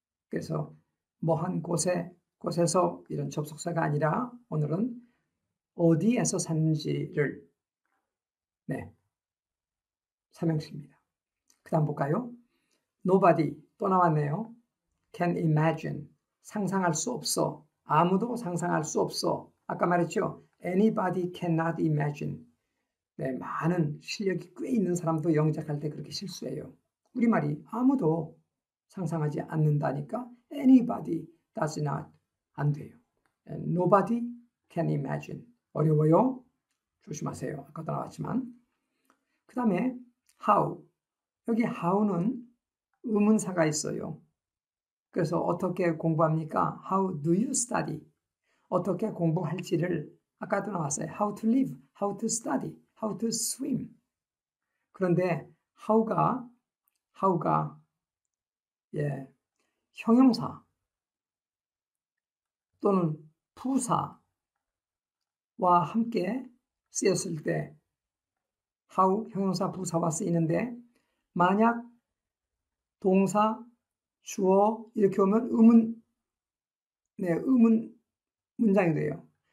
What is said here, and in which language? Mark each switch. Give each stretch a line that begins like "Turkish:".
Korean: 그래서 뭐한 곳에서 이런 접속사가 아니라 오늘은 어디에서 샀는지를 네. 삼형식입니다. 그 다음 볼까요? Nobody 또 나왔네요.
English: Can imagine
Korean: 상상할 수 없어. 아무도 상상할 수 없어. 아까 말했죠.
English: Anybody cannot imagine.
Korean: 네, 많은 실력이 꽤 있는 사람도 영작할 때 그렇게 실수해요. 우리말이 아무도 상상하지 않는다니까
English: anybody does not
Korean: 안 돼요.
English: Nobody can imagine.
Korean: 어려워요. 조심하세요. 아까도 나왔지만. 그 다음에 how. 여기 how는 의문사가 있어요. 그래서 어떻게 공부합니까?
English: How do you study?
Korean: 어떻게 공부할지를 아까도 나왔어요.
English: How to live, how to study, how to swim.
Korean: 그런데 how가 예, 형용사 또는 부사와 함께 쓰였을 때 how 형용사 부사와 쓰이는데 만약 동사 주어 이렇게 오면 의문 문장이 돼요.